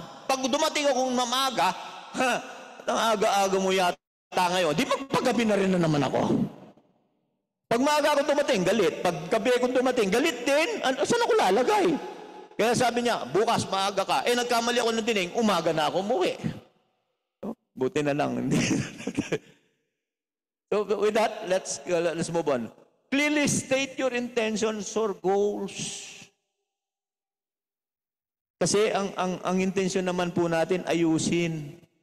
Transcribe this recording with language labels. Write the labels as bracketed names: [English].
[Filipino] Pag dumating akong mamaga, ang aga-aga mo yata ngayon, di magpagabi na rin na naman ako. Pag maaga ako dumating, galit. Pag gabi ako dumating, galit din. Saan ako lalagay? Kaya sabi niya, bukas maaga ka. Nagkamali ako ng dining, umaga na ako umuwi. Buti na lang. [English] So with that, let's move on. Clearly state your intentions or goals. [Filipino] Kasi ang intensyon naman po natin ayusin.